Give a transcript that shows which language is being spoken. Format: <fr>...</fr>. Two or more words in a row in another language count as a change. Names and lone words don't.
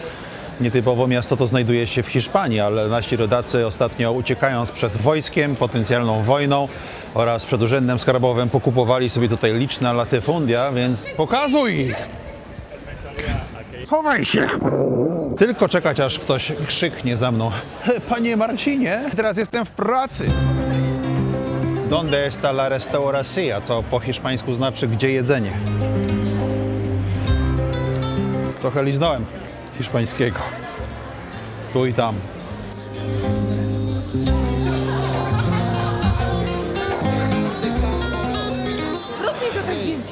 <pl>Nietypowo miasto to znajduje się w Hiszpanii, ale nasi rodacy ostatnio, uciekając przed wojskiem, potencjalną wojną oraz przed urzędem skarbowym, pokupowali sobie tutaj liczne latyfundia, więc pokazuj ich! Chowaj się! Tylko czekać, aż ktoś krzyknie za mną. Panie Marcinie, teraz jestem w pracy!</pl> <es>Donde está la restauracja,</es> <pl>co po hiszpańsku znaczy gdzie jedzenie. Trochę liznąłem hiszpańskiego. Tu i tam. Rób mi to tak zdjęcie.</pl>